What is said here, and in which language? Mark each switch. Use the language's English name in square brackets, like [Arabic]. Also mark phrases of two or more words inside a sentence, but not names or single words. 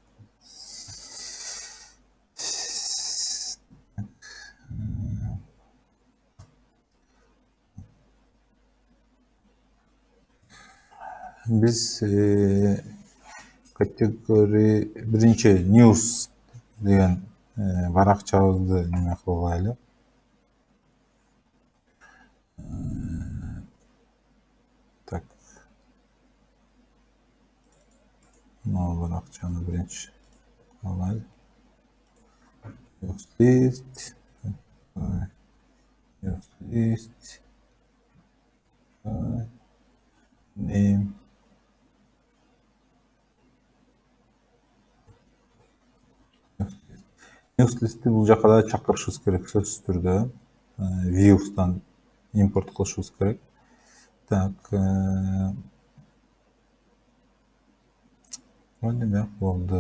[Kyrgyz] Биз категория биринчи news деген баракчабызды неме кылгайлы. Так. Мына баракчаны биринчи алайлы. [English] List. Name. [Kyrgyz] Newslist'ti бул жака да чакырышыбыз керек сөзсүз түрдө. Views'tan импорт кылышыбыз керек. Так. Мына болду.